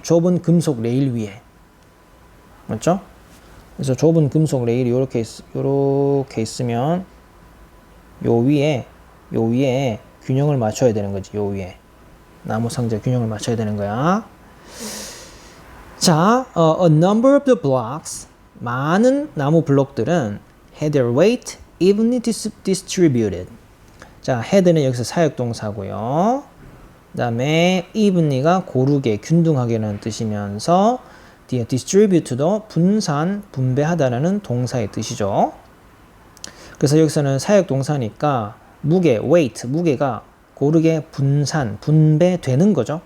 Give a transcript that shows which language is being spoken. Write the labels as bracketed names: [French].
[Korean] 좁은 금속 레일 위에. 맞죠? 그래서 좁은 금속 레일이 요렇게 있으면 요 위에 균형을 맞춰야 되는 거지. 요 위에 나무 상자 균형을 맞춰야 되는 거야. [English] 자, a number of the blocks, [Korean] 많은 나무 블록들은 [English] had their weight evenly distributed. [Korean] 자, had는 여기서 사역동사고요. 그 다음에 evenly가 고르게, 균등하게라는 뜻이면서 distribute도 분산, 분배하다라는 동사의 뜻이죠. 그래서 여기서는 사역동사니까 무게, weight, 무게가 고르게 분산, 분배되는 거죠.